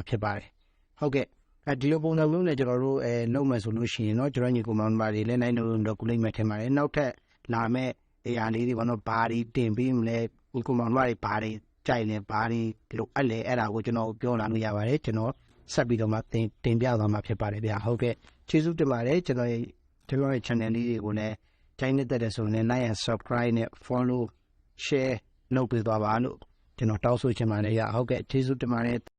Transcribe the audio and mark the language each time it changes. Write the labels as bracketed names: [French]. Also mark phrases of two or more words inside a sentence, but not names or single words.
[Burmese] ဖြစ်ပါတယ်ဟုတ်ကဲ့ဒီလိုပုံစံမျိုးနဲ့ကျွန်တော်တို့လုပ်မယ်ဆိုလို့ရှိရင်တော့ကျွန်တော်ညီကောင်မတွေလည်းနိုင်လို့ကူလိမ့်မယ်ထင်ပါတယ်နောက်ထပ်လာမဲ့အရာလေးတွေပေါ့နော်ဘာတွေတင်ပေးမလဲညီကောင်မတွေဘာတွေကြိုက်လဲဘာတွေဒီလိုအဲ့ဒါကိုကျွန်တော်ပြောလာလို့ရပါတယ်ကျွန်တော်ဆက်ပြီးတော့မှတင်ပြသွားမှာဖြစ်ပါတယ်ဗျာဟုတ်ကဲ့ကျေးဇူးတင်ပါတယ်ကျွန်တော်ရဲ့ channel လေးတွေကိုလည်းချိုင်းနေတဲ့ဆိုရင်လည်း [English] like and subscribe [Burmese] နဲ့ [English] follow share [Burmese] လုပ်ပေးသွားပါလို့ကျွန်တော်တောင်းဆိုချင်ပါတယ်ဟုတ်ကဲ့ကျေးဇူးတင်ပါတယ်